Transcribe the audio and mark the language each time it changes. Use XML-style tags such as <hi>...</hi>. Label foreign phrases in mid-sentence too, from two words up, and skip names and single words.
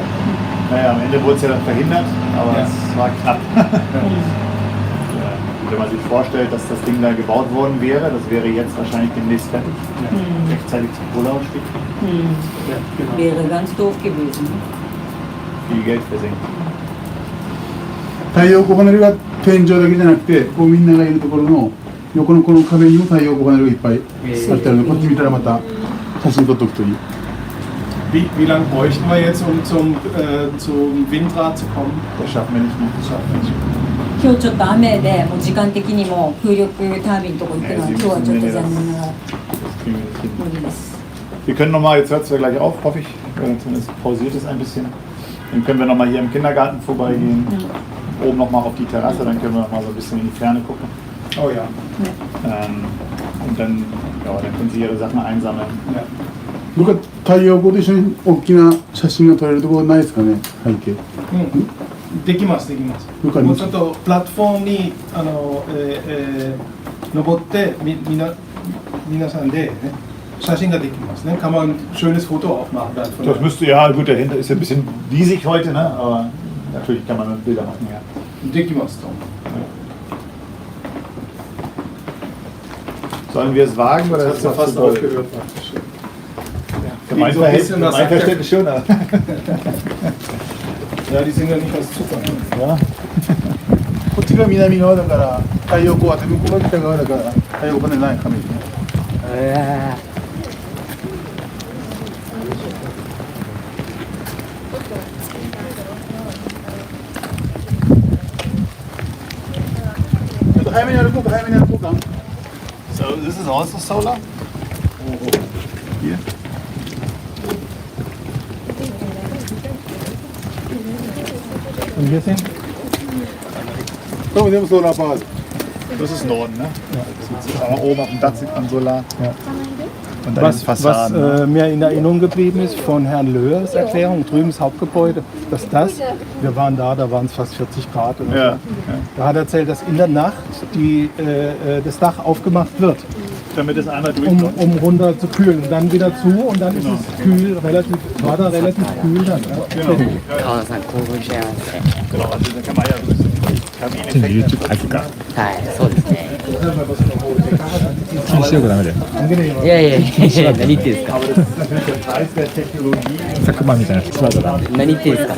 <de>Naja, am Ende wurde es ja dann verhindert, aber es war knapp. Wenn man sich vorstellt, dass das Ding da gebaut worden wäre, das wäre jetzt wahrscheinlich demnächst fertig. Rechtzeitig zum Kohleausstieg. Wäre ganz doof gewesen. Viel Geld versenkt.</de> <ja>太陽光パネルが天井だけじゃなくて、こうみんながいるところの横のこの壁にも太陽光パネルがいっぱいあったので、こっち見たらまた写真撮っておくといい。</ja> <de>Wie lange bräuchten wir jetzt, um zum Windrad zu kommen? Das schaffen wir nicht mehr. Das schaffen wir nicht.</de> <ja>今日ちょっと雨でもう時間的にも風力タービンのとこ行くのは今日はちょっと残念ながら</ja> <de>Das kriegen wir nicht hin.</de> <ja>無理です。</ja> <de>Wir können nochmal, jetzt hört es ja gleich auf, hoffe ich, zumindest pausiert es ein bisschen. Dann können wir nochmal hier im Kindergarten vorbeigehen, oben nochmal auf die Terrasse, dann können wir nochmal so ein bisschen in die Ferne gucken. Oh ja. Und dann können Sie Ihre Sachen einsammeln.</de> <ja>僕は太陽光と一緒に大きな写真が撮れるところないですかね、背景。できます、できます。わかります。もうちょっとプラットフォームに登って皆さんで、ね、写真ができますね。</ja> <de>Kann man ein schönes Foto auch machen. Das müsste, ja gut, dahinter ist ja ein bisschen riesig heute, ne? Aber natürlich kann man dann Bilder machen, ja.</de> <ja>できますと。</ja> <de>Sollen wir es wagen oder ist das fast so aufgehört? Für mein Verständnis schon. Ja, die sind ja nicht aus Zufall. Ja.</de> <ja>こっちが南側だから太陽光は向こうが北側だから太陽光パネルないカメラね。ちょっと早めに歩こうか、早めに歩こうか。</ja> <en>So this is also solar?</en> <de>Hier. Und hier sind?</de> <ja>これも全部ソーラーパワー。</ja> <de>Das ist Norden, ne? Ja. Aber oben auf dem Dach sieht man Solar. Ja. Und dann die Fassaden. Was mir in Erinnerung geblieben ist von Herrn Löhrs Erklärung, drüben das Hauptgebäude, dass wir waren da waren es fast 40 Grad. Oder Ja. so. Da hat er erzählt, dass in der Nacht das Dach aufgemacht wird, Damit es einmal durchkommt. um runter zu kühlen. Und dann wieder zu und dann ist es kühl, war da relativ kühl dann. Ja. Genau.</de> <ja>Kawana さん興奮しちゃいますね。</ja> <de>Genau, also da kann man ja so ein bisschen Kabineneffekt.</de> <ja>はい、そうですね。気にしようかダメだよ。いやいやいや、何言ってんですか。</ja> <de>Aber das ist natürlich der Preis der Technologie.</de> <ja>佐久間みたいな人だから。何言ってんですか。</ja>